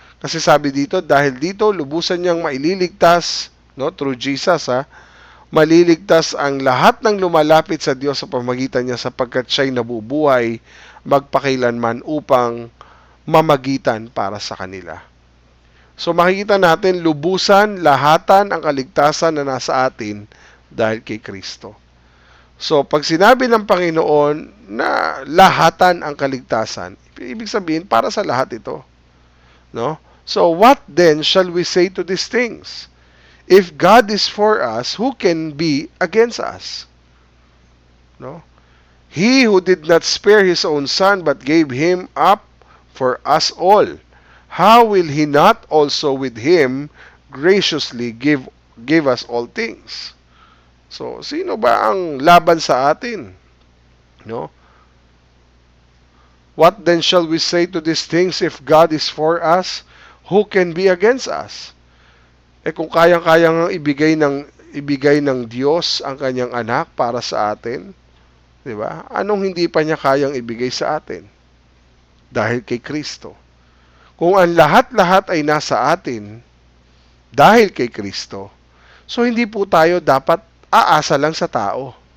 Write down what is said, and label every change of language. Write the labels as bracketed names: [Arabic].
[Filipino] Kasi sabi dito, dahil dito lubusan niyang maililigtas, no, [English] through Jesus, [Filipino] maliligtas ang lahat ng lumalapit sa Diyos sa pamagitan niya, sapagkat siya'y nabubuhay magpakailanman upang mamagitan para sa kanila. So makikita natin, lubusan, lahatan ang kaligtasan na nasa atin dahil kay Kristo. So pag sinabi ng Panginoon na lahatan ang kaligtasan, ibig sabihin para sa lahat ito, no? [English] So what then shall we say to these things? If God is for us, who can be against us? No? He who did not spare his own son but gave him up for us all, how will he not also with him graciously give us all things? [Filipino] So, sino ba ang laban sa atin? No? [English] What then shall we say to these things? If God is for us, who can be against us? [Filipino] Kung kayang-kayang ibigay ng Diyos ang kanyang anak para sa atin, di ba? Anong hindi pa niya kayang ibigay sa atin? Dahil kay Kristo. Kung ang lahat-lahat ay nasa atin dahil kay Kristo, so hindi po tayo dapat aasa lang sa tao.